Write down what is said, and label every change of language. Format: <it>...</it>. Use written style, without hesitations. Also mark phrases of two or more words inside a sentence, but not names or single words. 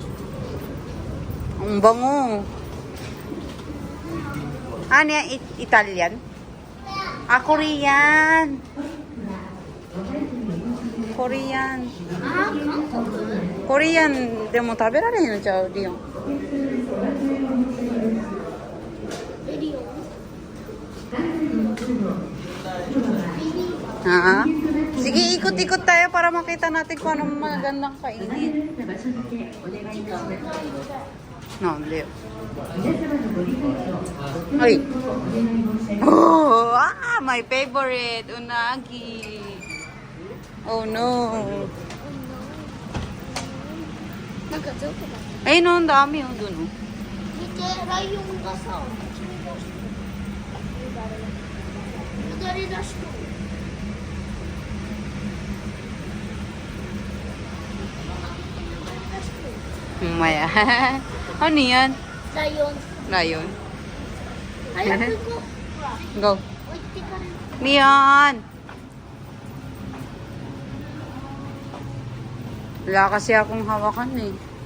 <tl>Ang bango. Ano yan?</tl> <en>Italian? Ah, Korean. Korean.</en> <ja>あ、韓国。コリアンでも食べられへんのちゃうリオン。リオン。 Ha?</ja> <tl>Sige, ikot-ikot tayo para makita natin kung anong magandang kainin. No, hindi. Ay!</tl> <en>Oh! Ah! My favorite! Unagi! Oh no!</en> <ja>なんかどこだ。</ja> <tl>Ayun o, ang dami o dun o.</tl> <ja>見て、ライオンがさ、左出しとる。</ja> <tl>Maya. Ano yan?</tl> <ja>ライオン。</ja> <en>Lion.</en> <ja>早く行こう。</ja> <en>Go.</en> <ja>置いてかれる。 Leon!</ja> <tl>Wala kasi akong hawakan eh.</tl>